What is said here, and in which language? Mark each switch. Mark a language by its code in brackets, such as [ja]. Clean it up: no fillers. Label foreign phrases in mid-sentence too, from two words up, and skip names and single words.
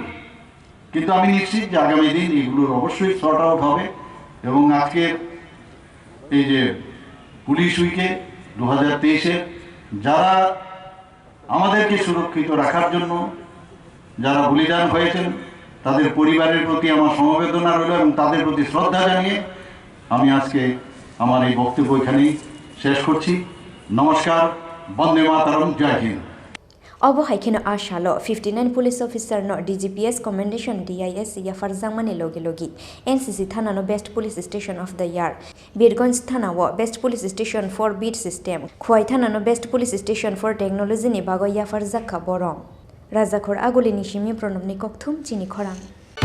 [bn] কিন্তু আমি নিশ্চিত যে আগামী দিন এগুলোর অবশ্যই [en] sort out [bn] হবে এবং আজকের এই যে পুলিশ উইকে 2023-এর যারা আমাদেরকে সুরক্ষিত রাখার জন্য যারা বলিদান হয়েছেন তাদের পরিবারের প্রতি আমার সমবেদনা রইল এবং তাদের প্রতি শ্রদ্ধা জানিয়ে আমি আজকে আমার এই বক্তব্য এখানেই শেষ করছি নমস্কার বন্দে মাতরম জয় হিন্দ [trp] Obo Haikeno Ashalo 59 [en] Police Officer [trp] no DGPS Commendation DISC Yafarzangmani Logi Logi NCC Thana no [en] Best Police Station of the Year [trp] Birgonj Thana wo [en] Best Police Station for Beat System [trp] Khwai Thana no [en] Best Police Station for Technology [trp] ni Bago Yafarjakha Borong Rajakhor Agulini Shimi Pronobni Kokthum Chini Khorang